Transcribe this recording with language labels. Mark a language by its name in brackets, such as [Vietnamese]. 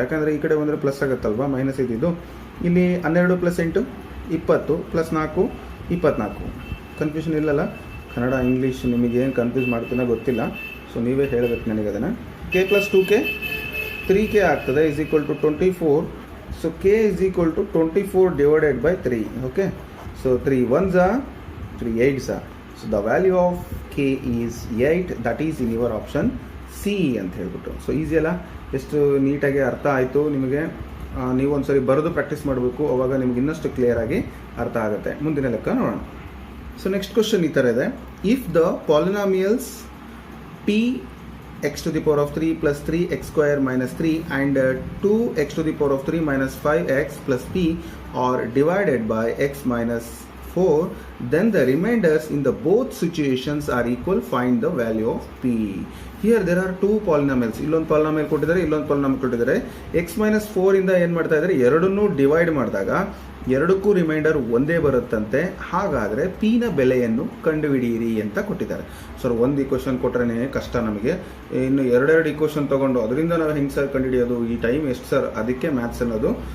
[Kannada] ಯಾಕಂದರೆ ಈ ಕಡೆ ಬಂದರೆ ಪ್ಲಸ್ ಆಗುತ್ತಲ್ವಾ, ಮೈನಸ್ ಇದ್ದಿದ್ದು. ಇಲ್ಲಿ 12 ಪ್ಲಸ್ 8 20 ಪ್ಲಸ್ 4 24. ಕನ್ಫ್ಯೂಷನ್ ಇಲ್ಲಲ್ಲ. ಕನ್ನಡ ಇಂಗ್ಲೀಷ್ ನಿಮಗೆ ಏನು ಕನ್ಫ್ಯೂಸ್ ಮಾಡ್ತೀನೋ ಗೊತ್ತಿಲ್ಲ. ಸೊ ನೀವೇ ಹೇಳಬೇಕು ನನಗೆ ಅದನ್ನು. [English] k plus 2k 3k [Kannada] ಆಗ್ತದೆ [English] Is equal to 24. So k is equal to 24 divided by 3. Okay, so 3 1s are 3 8s are. So the value of k is 8. That is in your option c [Kannada] ಅಂತ ಹೇಳ್ಬಿಟ್ಟು. So easy ಅಲ್ಲ, ಎಷ್ಟು ನೀಟಾಗಿ ಅರ್ಥ ಆಯಿತು ನಿಮಗೆ. ನೀವು ಒಂದ್ಸರಿ ಬರೆದು ಪ್ರಾಕ್ಟೀಸ್ ಮಾಡಬೇಕು, ಅವಾಗ ನಿಮ್ಗೆ ಇನ್ನಷ್ಟು ಕ್ಲಿಯರ್ ಆಗಿ ಅರ್ಥ ಆಗುತ್ತೆ. ಮುಂದಿನ ಲೆಕ್ಕ ನೋಡೋಣ. ಸೊ ನೆಕ್ಸ್ಟ್ ಕ್ವಶನ್ ಈ ಥರ ಇದೆ. [English] If the polynomials p x to the power of 3 plus 3x square minus 3 and 2x to the power of 3 minus 5x plus p are divided by x minus 4, then the remainders in the both situations are equal. Find the value of p. Here there are two polynomials. [Kannada] ಇಲ್ಲೊಂದು polynomial ಕೊಟ್ಟಿದ್ದಾರೆ, ಇಲ್ಲೊಂದು polynomial ಕೊಟ್ಟಿದ್ದಾರೆ. x minus 4 ಇಂದ ಏನು ಮಾಡ್ತಾ ಇದ್ದಾರೆ, ಎರಡನ್ನೂ divide ಮಾಡಿದಾಗ ಎರಡಕ್ಕೂ ರಿಮೈಂಡರ್ ಒಂದೇ ಬರುತ್ತಂತೆ. ಹಾಗಾದರೆ ಪಿನ ಬೆಲೆಯನ್ನು ಕಂಡುಹಿಡಿಯಿರಿ ಅಂತ ಕೊಟ್ಟಿದ್ದಾರೆ. ಸರ್ ಒಂದು ಇಕ್ವೇಷನ್ ಕೊಟ್ಟರೆ ಕಷ್ಟ ನಮಗೆ, ಇನ್ನು ಎರಡೆರಡು ಇಕ್ವೇಷನ್ ತೊಗೊಂಡು ಅದರಿಂದ ನಾವು ಹೆಂಗೆ ಸರ್ ಕಂಡುಹಿಡಿಯೋದು, ಈ ಟೈಮ್ ಎಷ್ಟು ಸರ್? ಅದಕ್ಕೆ ಮ್ಯಾಥ್ಸ್ ಅನ್ನೋದು.